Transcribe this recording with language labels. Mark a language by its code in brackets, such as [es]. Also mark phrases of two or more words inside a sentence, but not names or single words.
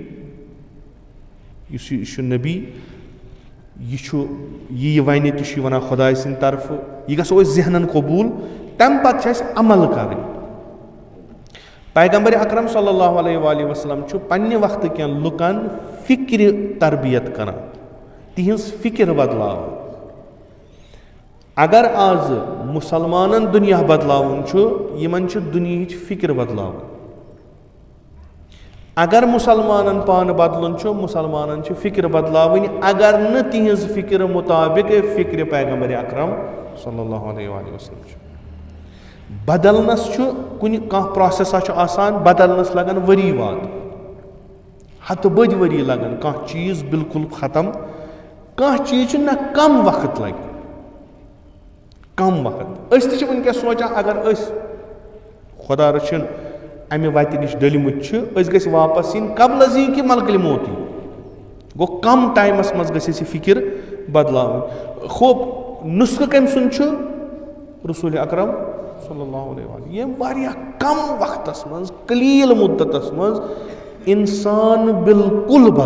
[ks] یہِ چھُ یہِ وَنہِ تہِ چھُ یہِ وَنان خۄداے سٕنٛدِ طرفہٕ یہِ گژھو أسۍ ذہنن قبوٗل تَمہِ پتہٕ چھِ اَسہِ عمل کرٕنۍ پیغمبر اکرم [ar] صلی اللہ علیہ وآلہ وسلم [ks] چھُ پننہِ وقتہٕ کٮ۪ن لُکن فِکرِ تربیت کران تِہنٛز فِکر بدلاوان اگر آزٕ مُسلمانن دُنیا بدلاوُن چھُ یِمن چھِ دُنیہِچ فِکر بدلاوٕنۍ اگر مُسلمانن پانہٕ بدلُن چھُ مُسلمانن چھِ فِکر بدلاوٕنۍ اگر نہٕ تِہنٛز فِکر مُطابق فِکرِ پیغمبر اکرم [ar] صلی اللہ علیہ وآلہ وسلم [ks] چھُ بدلنس چھُ کانٛہہ پروسیسا چھُ آسان بدلنس لگان ؤری واد ہتہٕ بٔدۍ ؤری لگان کانٛہہ چیٖز بالکُل ختم کانٛہہ چیٖز چھُ نہ کم وقت لگہِ أسۍ تہِ چھِ وٕنکیٚس سونٛچان اگر أسۍ خۄدا رٔچھِنۍ امہِ وتہِ نِش ڈٔلمٕتۍ چھِ أسۍ گٔژھۍ واپس یِنۍ قبل از یی کہِ ملکہٕ موتی گوٚو کم ٹایمس منٛز گژھِ اَسہِ یہِ فِکر بدلاوٕنۍ خوب نُسخہٕ کٔمۍ سُنٛد چھُ رسول اکرم [ar] صلی اللہ علیہ وسلم [ks] ییٚمۍ واریاہ کم وقتس منٛز قلیٖل مُدتس منٛز انسان بالکُل